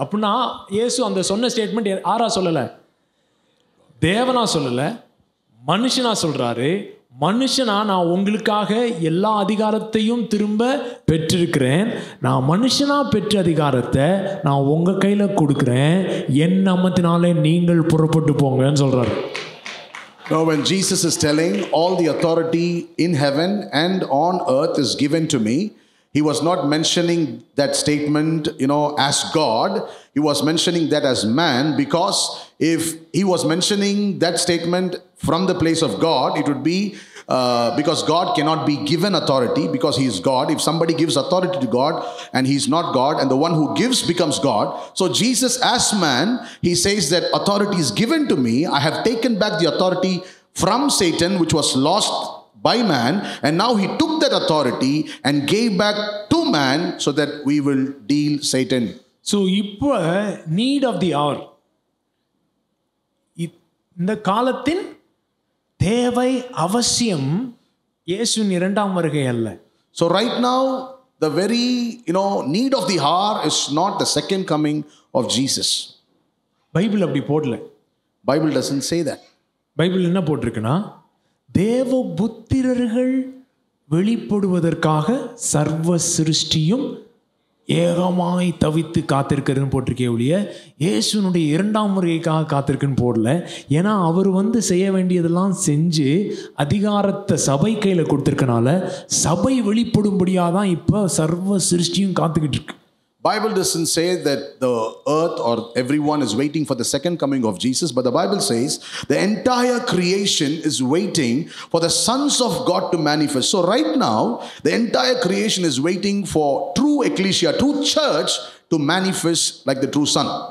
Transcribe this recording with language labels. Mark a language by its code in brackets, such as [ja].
[ta] அப்படின்னா இயேசு அந்த சொன்ன ஸ்டேட்மெண்ட் யாரா சொல்லலை? தேவனா சொல்லலை, மனுஷனா சொல்றாரு. மனுஷனா நான் உங்களுக்காக எல்லா அதிகாரத்தையும் திரும்ப பெற்றிருக்கிறேன். நான் மனுஷனா பெற்ற அதிகாரத்தை நான் உங்க கையில கொடுக்கிறேன். என் நாமத்தினாலே நீங்கள் புறப்பட்டு போங்கன்னு சொல்றாரு. [en] Now, when Jesus is telling all the authority in heaven and on earth is given to me, he was not mentioning that statement, as God. He was mentioning that as man, because if he was mentioning that statement from the place of God, it would be because God cannot be given authority because he is God. If somebody gives authority to God and he is not God, and the one who gives becomes God. So Jesus as man, he says that authority is given to me. I have taken back the authority from Satan, which was lost by man, and now he took that authority and gave back to man so that we will deal Satan. [ta] So இப்போ [en] need of the hour, [ta] இந்த காலத்தின் தேவை அவசியம் இயேசுவின் இரண்டாம் வருகை அல்ல. [en] So right now the very need of the hour is not the second coming of Jesus. [ta] Bible அப்படி போடல. [en] Bible doesn't say that. [ta] Bible என்ன போட்டிருக்குன்னா, தேவ புத்திரர்கள் வெளிப்படுவதற்காக சர்வ சிருஷ்டியும் ஏகமாய் தவித்து காத்திருக்கிறதுன்னு போட்டிருக்கே ஒழிய இயேசுனுடைய இரண்டாம் முறைக்காக காத்திருக்குன்னு போடல. ஏன்னா அவர் வந்து செய்ய வேண்டியதெல்லாம் செஞ்சு அதிகாரத்தை சபை கையில் கொடுத்துருக்கனால சபை வெளிப்படும்படியாக தான் இப்போ சர்வ சிருஷ்டியும் காத்துக்கிட்டு இருக்கு. [en] Bible doesn't say that the earth or everyone is waiting for the second coming of Jesus, but the Bible says the entire creation is waiting for the sons of God to manifest. So right now, the entire creation is waiting for true ecclesia, true church to manifest like the true son.